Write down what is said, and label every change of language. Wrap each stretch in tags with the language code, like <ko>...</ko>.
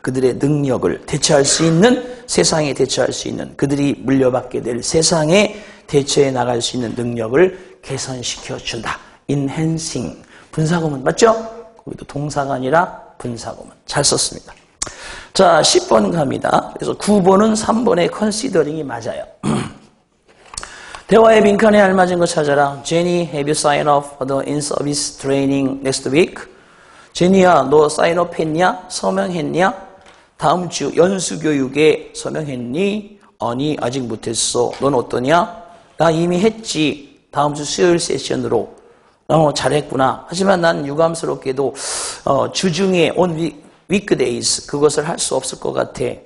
<ko>그들의 능력을 대처할 수 있는 세상에 대처할 수 있는 그들이 물려받게 될 세상에 대처해 나갈 수 있는 능력을 개선시켜준다. enhancing. 분사구문 맞죠? 거기도 동사가 아니라 분사구문. 잘 썼습니다. 자, 10번 갑니다. 그래서 9번은 3번의 considering이 맞아요. 대화에 빈칸에 알맞은 거 찾아라.</ko> <en>Jenny, have you signed up for the in-service training next week?</en> <ko>제니야, 너 사인업 했냐? 서명했냐? 다음 주 연수교육에 서명했니? 아니, 아직 못했어. 넌 어떠냐? 나 이미 했지. 다음 주 수요일 세션으로. 잘했구나. 하지만 난 유감스럽게도 주중에</ko> <en>on weekdays</en> <ko>그것을 할 수 없을 것 같아.</ko>